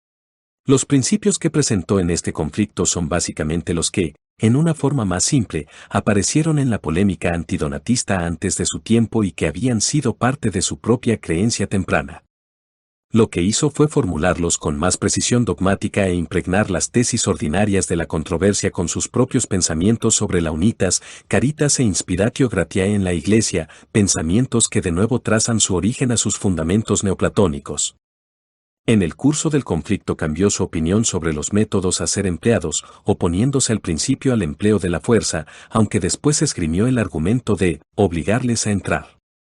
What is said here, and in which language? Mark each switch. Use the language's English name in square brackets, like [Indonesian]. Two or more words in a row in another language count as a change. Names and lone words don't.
[Spanish] Los principios que presentó en este conflicto son básicamente los que, en una forma más simple, aparecieron en la polémica antidonatista antes de su tiempo y que habían sido parte de su propia creencia temprana. Lo que hizo fue formularlos con más precisión dogmática e impregnar las tesis ordinarias de la controversia con sus propios pensamientos sobre la unitas, caritas e [Latin] inspiratio gratiae [Spanish] en la Iglesia, pensamientos que de nuevo trazan su origen a sus fundamentos neoplatónicos. En el curso del conflicto cambió su opinión sobre los métodos a ser empleados, oponiéndose al principio al empleo de la fuerza, aunque después esgrimió el argumento de obligarles a entrar.